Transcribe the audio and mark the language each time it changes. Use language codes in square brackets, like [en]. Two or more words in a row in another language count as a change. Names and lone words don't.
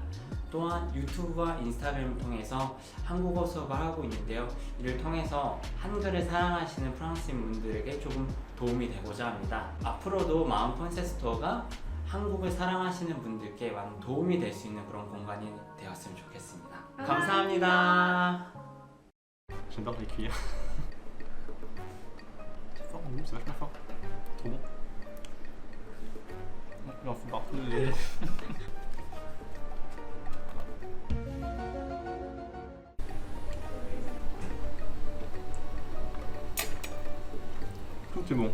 [ko] 또한 유튜브와 인스타그램을 통해서 한국어 수업을 하고 있는데요. 이를 통해서 한글을 사랑하시는 프랑스인 분들에게 조금 도움이 되고자 합니다. 앞으로도 마음 컨셉 스토어가 한국을 사랑하시는 분들께 많은 도움이 될 수 있는 그런 공간이 되었으면 좋겠습니다. 감사합니다. [fr] J'adore les cuillères. C'est fort en goût, c'est vachement fort. Trop bon. Il en faut partout les... Tout est bon.